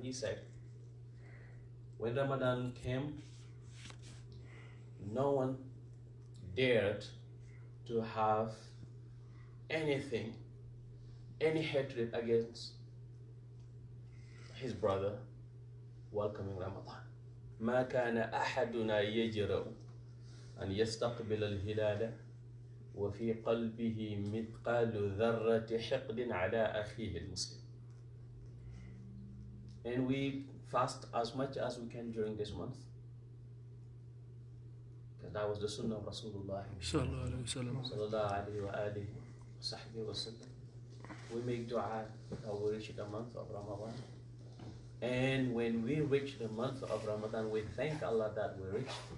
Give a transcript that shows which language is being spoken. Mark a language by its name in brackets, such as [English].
[English] He said, when Ramadan came, no one dared to have anything, any hatred against his brother welcoming Ramadan. [Arabic] ما كان أحدنا يجرؤ أن يستقبل الهلال وفي قلبه مثقال ذرة حقد على أخيه المسلم. [English] And we fast as much as we can during this month, because that was the sunnah of Rasulullah sallallahu alaihi wa alihi wa sallam. We make dua that we reach the month of Ramadan. And when we reach the month of Ramadan, we thank Allah that we reached.